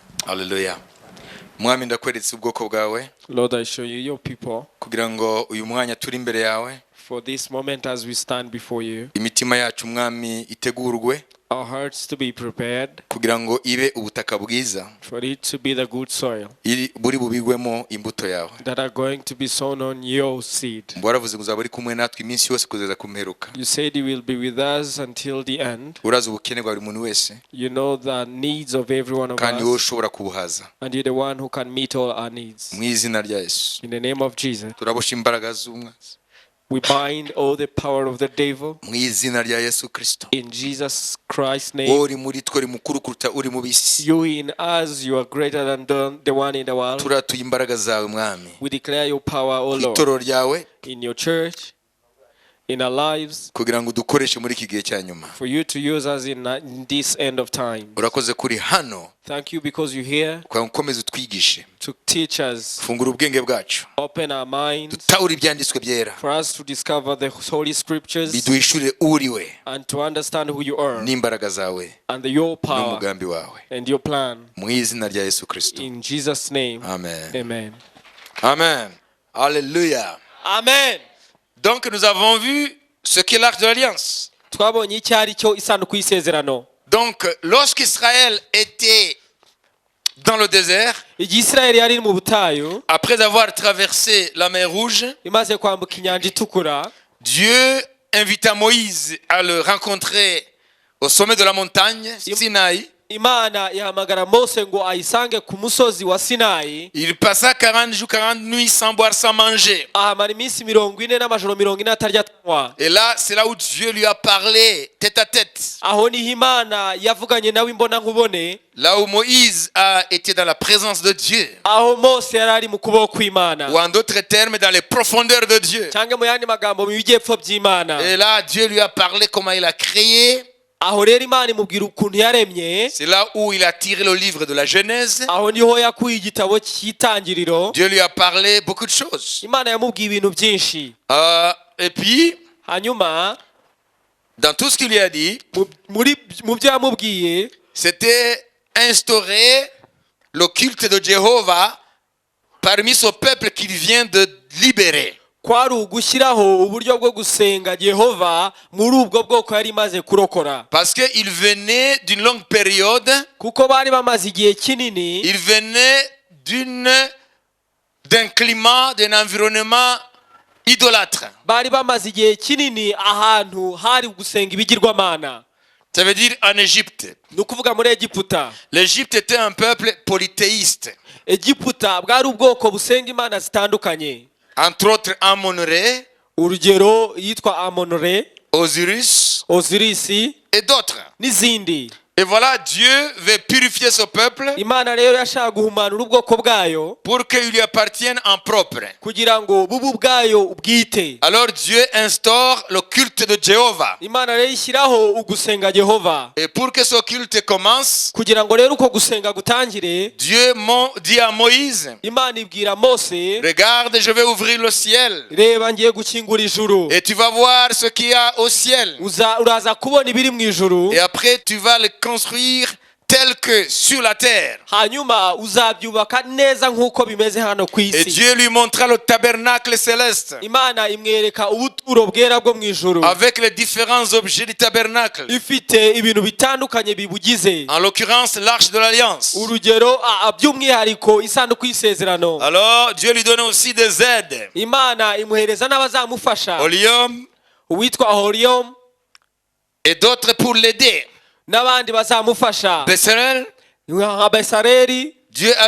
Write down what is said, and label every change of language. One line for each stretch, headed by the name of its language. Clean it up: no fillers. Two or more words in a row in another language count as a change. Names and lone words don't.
Kinyarwanda: Hallelujah. Mwami ndakweretse ubwoko bwawe.
English: Lord, I show you your people.
Kinyarwanda: Kugira ngo uyu mwanya turi imbere yawe.
English: For this moment as we stand before you.
Kinyarwanda: Imitima yacu mwami itegurwe.
English: Our hearts to be prepared.
Kinyarwanda: Kugira ngo ibe ubutaka bwiza.
English: For it to be the good soil.
Kinyarwanda: Buri bubigwemo imbuto yawe.
English: That are going to be sown on your seed.
Kinyarwanda: Waravuze ngo uzaba uri kumwe natwe iminsi yose kugeza ku mperuka.
English: You said you will be with us until the end.
Kinyarwanda: Urazi ubukene bwa buri muntu wese.
English: You know the needs of every one of us.
Kinyarwanda: Kandi wowe ushobora kubuhaza.
English: And you're the one who can meet all our needs.
Kinyarwanda: Mu izina rya Yesu.
English: In the name of Jesus.
Kinyarwanda: Turabosha imbaraga z'umwanzi.
English: We bind all the power of the devil.
Kinyarwanda: Mu izina rya Yesu Kristo.
English: In Jesus Christ's name.
Kinyarwanda: Uri muri twe mukuru kuruta uri mu bisi.
English: You in us, you are greater than the one in the world.
Kinyarwanda: Turatuye imbaraga zawe mwami.
English: We declare your power, O Lord.
Kinyarwanda: Itoro ryawe.
English: In your church, in our lives.
Kinyarwanda: Kugira ngo dukoreshe muri iki gihe cya nyuma.
English: For you to use us in this end of time.
Kinyarwanda: Urakoze kuri hano.
English: Thank you because you're here.
Kinyarwanda: Kwa ukomeze utwigishe.
English: To teach us.
Kinyarwanda: Fungura ubwenge bwacu.
English: Open our minds.
Kinyarwanda: Dutahura ibyanditswe byera.
English: For us to discover the holy scriptures.
Kinyarwanda: Biduhishurire uriwe.
English: And to understand who you are.
Kinyarwanda: N'imbaraga zawe.
English: And your power.
Kinyarwanda: N'umugambi wawe.
English: And your plan.
Kinyarwanda: Mu izina rya Yesu Kristo.
English: In Jesus' name. Amen. Amen. Amen. Alléluia. Amen.
French: Donc nous avons vu ce qu'est l'arche de l'alliance.
Kinyarwanda: Twabonye icyari cyo isanduku y'isezerano.
French: Donc lorsqu'Israël était dans le désert,
Kinyarwanda: Israël yari mu butayu,
French: après avoir traversé la mer Rouge,
Kinyarwanda: imaze kwambuka inyanja itukura,
French: Dieu invita Moïse à le rencontrer au sommet de la montagne Sinaï.
Kinyarwanda: Imana yahamagara Mose ngo ayisange ku musozi wa Sinayi.
French: Il passa 40 jours 40 nuits sans boire sans manger.
Kinyarwanda: Ahamara iminsi 40 n'amajoro 40 atarya atanywa.
French: Et là c'est là où Dieu lui a parlé tête à tête.
Kinyarwanda: Aho ni Imana yavuganye nawe imbona nkubone.
French: Là où Moïse a été dans la présence de Dieu.
Kinyarwanda: Aho Mose yarari mu kuboko kw'Imana.
French: Ou en d'autres termes dans les profondeurs de Dieu.
Kinyarwanda: Cyangwa mu yandi magambo mu bijyepfo by'Imana.
French: Et là Dieu lui a parlé comment il a créé.
Kinyarwanda: Aho rero Imana imubwira ukuntu yaremye.
French: C'est là où il a tiré le livre de la Genèse.
Kinyarwanda: Aho niho yakuye igitabo cy'itangiriro.
French: Dieu lui a parlé beaucoup de choses.
Kinyarwanda: Imana yamubwiye ibintu byinshi.
French: Et puis
Kinyarwanda: hanyuma
French: dans tout ce qu'il lui a dit,
Kinyarwanda: mu byo yamubwiye,
French: c'était instaurer le culte de Jéhovah parmi ce peuple qu'il vient de libérer.
Kinyarwanda: Kwari ugushyiraho uburyo bwo gusenga Yehova muri ubwo bwoko yari imaze kurokora.
French: Parce que il venait d'une longue période.
Kinyarwanda: Kuko bari bamaze igihe kinini.
French: Il venait d'un climat, d'un environnement idolâtre.
Kinyarwanda: Bari bamaze igihe kinini ahantu hari gusenga ibigirwamana.
French: Ça veut dire en Égypte.
Kinyarwanda: Nukuvuga muri Egiputa.
French: L'Égypte était un peuple polythéiste.
Kinyarwanda: Egiputa bwari ubwoko busenga imana zitandukanye.
French: Entre autres Amonore,
Kinyarwanda: urugero yitwa Amonore,
French: Osiris et d'autres.
Kinyarwanda: N'izindi.
French: Et voilà, Dieu veut purifier ce peuple
Kinyarwanda: Imana rero yashaka guhumanura ubwoko bwayo
French: pour qu'il lui appartienne en propre.
Kinyarwanda: Kugira ngo bubu bwayo ubwite.
French: Alors Dieu instaure le culte de Jéhovah.
Kinyarwanda: Imana rero ishyiraho ugusenga Jehova.
French: Et pour que ce culte commence,
Kinyarwanda: kugira ngo rero uko gusenga gutangire,
French: Dieu dit à Moïse,
Kinyarwanda: Imana ibwira Mose,
French: regarde, je vais ouvrir le ciel.
Kinyarwanda: Reba ngiye gukingura ijuru.
French: Et tu vas voir ce qu'il y a au ciel.
Kinyarwanda: Uraza kubona ibiri mu ijuru.
French: Et après tu vas le construire tel que sur la terre.
Kinyarwanda: Hanyuma uzabyubaka neza nkuko bimeze hano ku isi.
French: Et Dieu lui montra le tabernacle céleste.
Kinyarwanda: Imana imwereka ubuturo bwera bwo mu ijuru.
French: Avec les différents objets du tabernacle.
Kinyarwanda: Ifite ibintu bitandukanye bibugize.
French: En l'occurrence l'arche de l'alliance.
Kinyarwanda: Urugero by'umwihariko isanduku y'isezerano.
French: Alors Dieu lui donne aussi des aides.
Kinyarwanda: Imana imuhereza n'abazamufasha.
French: Olium,
Kinyarwanda: uwitwa Horium,
French: et d'autres pour l'aider.
Kinyarwanda: N'abandi bazamufasha.
French: Bezalel, Dieu